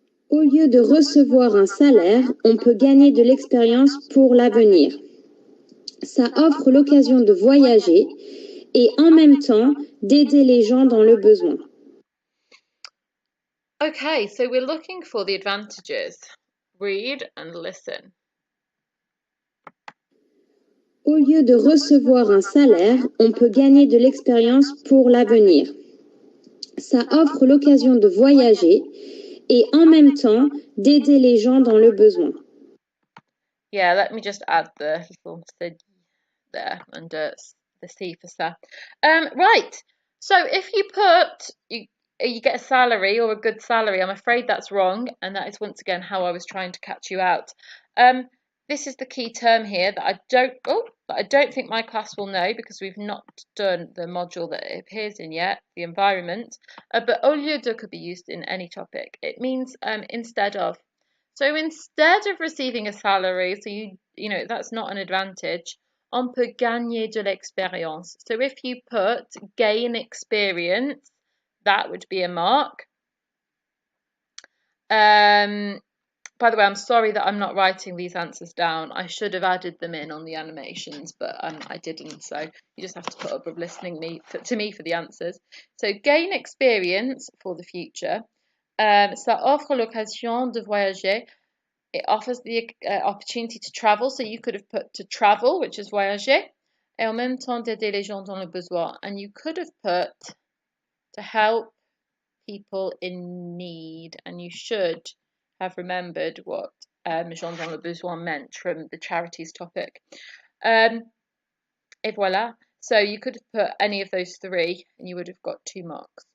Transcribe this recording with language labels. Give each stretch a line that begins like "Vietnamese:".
French: Au lieu de recevoir un salaire, on peut gagner de l'expérience pour l'avenir. Ça offre l'occasion de voyager et en même temps d'aider les gens dans le besoin.
English: Okay, so we're looking for the advantages. Read and listen. Au lieu de recevoir un salaire, on peut gagner de l'expérience pour l'avenir. Ça offre l'occasion de voyager et en même temps d'aider les gens dans le besoin. Yeah, let me just add the little C there under the C for ça. Right, so if you put you get a salary or a good salary, I'm afraid that's wrong, and that is once again how I was trying to catch you out. This is the key term here that I don't think my class will know because we've not done the module that it appears in yet, the environment. But au lieu de could be used in any topic. It means instead of. So instead of receiving a salary, so you know that's not an advantage.
French: On peut gagner de l'expérience.
English: So if you put gain experience, that would be a mark. By the way, I'm sorry that I'm not writing these answers down. I should have added them in on the animations, but I didn't. So you just have to put up with listening to me for the answers. So gain experience for the future.
French: Ça offre l'occasion de voyager.
English: It offers the opportunity to travel. So you could have put to travel, which is voyager.
French: Et en même temps d'aider les gens dans le besoin.
English: And you could have put to help people in need. And you should have remembered what gens dans le besoin meant from the charities topic. Et voilà. So you could have put any of those three and you would have got 2 marks.